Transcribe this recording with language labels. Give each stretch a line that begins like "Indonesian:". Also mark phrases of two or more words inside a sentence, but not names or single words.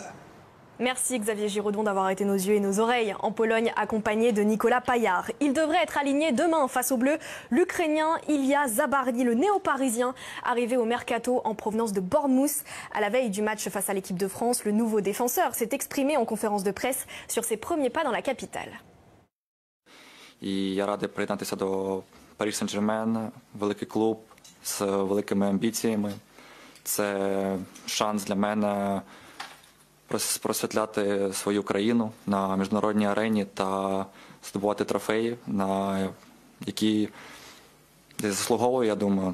French: Merci Xavier Giraudon d'avoir été nos yeux et nos oreilles en Pologne, accompagné de Nicolas Paillard. Il devrait être aligné demain face aux Bleus. L'Ukrainien Ilya Zabarny, le néo-parisien, arrivé au Mercato en provenance de Bournemouth. À la veille du match face à l'équipe de France, le nouveau défenseur s'est exprimé en conférence de presse sur ses premiers pas dans la capitale.
Ukrainian: Я радий приєднатися до Париж Сен-Жермен, великий клуб з великими амбіціями. Це шанс для мене просвітляти свою країну на міжнародній арені та здобувати трофеї, на які я заслуговую, я думаю.